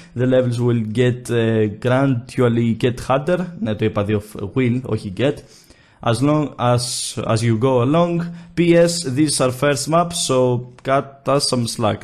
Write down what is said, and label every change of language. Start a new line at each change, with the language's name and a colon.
English: The levels will gradually get harder.
Greek: Ναι, το είπα δύο will, όχι get.
English: As long as you go along. P.S. These are first maps, so cut us some slack.